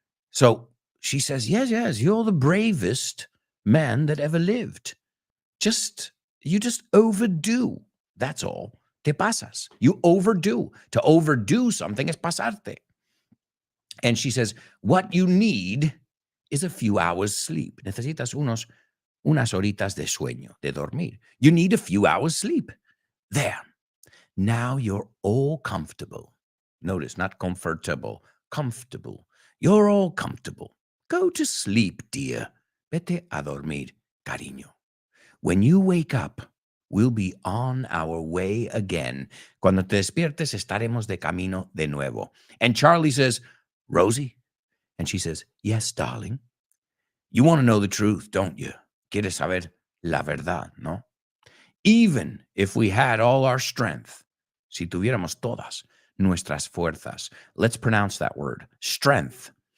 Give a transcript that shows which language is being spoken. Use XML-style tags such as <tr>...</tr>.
<en>So she says, yes, you're the bravest man that ever lived. You just overdo. That's all.</en> <es>Te pasas.</es> <en>You overdo. To overdo something is pasarte. And she says, what you need is a few hours sleep.</en> <es>Necesitas unas horitas de sueño, de dormir.</es> <en>You need a few hours sleep. There. Now you're all comfortable. Notice, not comfortable, comfortable. You're all comfortable. Go to sleep, dear.</en> <es>Vete a dormir, cariño.</es> <en>When you wake up, we'll be on our way again.</en> <es>Cuando te despiertes, estaremos de camino de nuevo.</es> <en>And Charlie says, Rosie? And she says, yes, darling. You want to know the truth, don't you?</en> <es>Quieres saber la verdad, no?</es> <en>Even if we had all our strength,</en> <es>si tuviéramos todas nuestras fuerzas,</es> <en>let's pronounce that word, strength.</en>